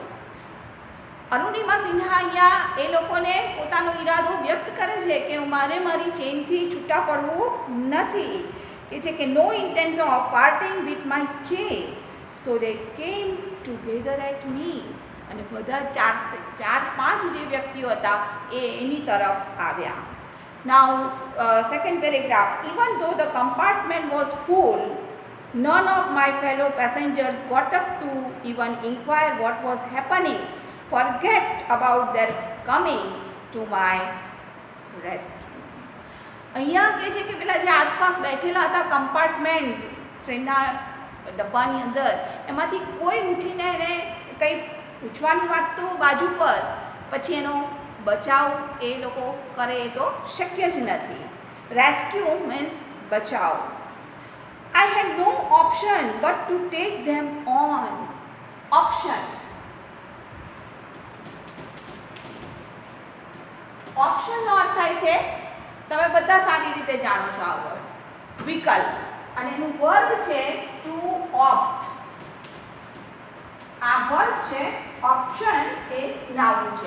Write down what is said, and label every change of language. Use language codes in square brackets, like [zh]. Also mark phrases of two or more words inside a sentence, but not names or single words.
[gu] અરુણિમા સિન્હા અહીંયા એ લોકોને પોતાનો ઈરાદો વ્યક્ત કરે છે કે મારે મારી ચેનથી છૂટા પડવું નથી, કે છે કે [en] no intention of parting with my chain, so they came together at me. [gu] અને બધા 4-5 જે વ્યક્તિઓ હતા એ એની તરફ આવ્યા. [en] now second paragraph, even though the compartment was full, none of my fellow passengers got up to even inquire what was happening, forget about their coming to my rescue. [gu] અહીંયા કહે છે કે પેલા જે આસપાસ બેઠેલા હતા કમ્પાર્ટમેન્ટ, ટ્રેનના ડબ્બાની અંદર, એમાંથી કોઈ ઉઠીને એને કંઈ પૂછવાની વાત તો બાજુ પર, પછી એનો બચાવ એ લોકો કરે એ તો શક્ય જ નથી. [en] rescue means બચાવ. I had no option but to take them on. Option. [gu] ઓપ્શનનો અર્થ થાય છે, તમે બધા સારી રીતે જાણો છો આ વર્ડ, વિકલ્પ, અને એનું વર્બ છે [en] to opt. [gu] આ વર્બ છે, ઓપ્શન એ નાઉન છે.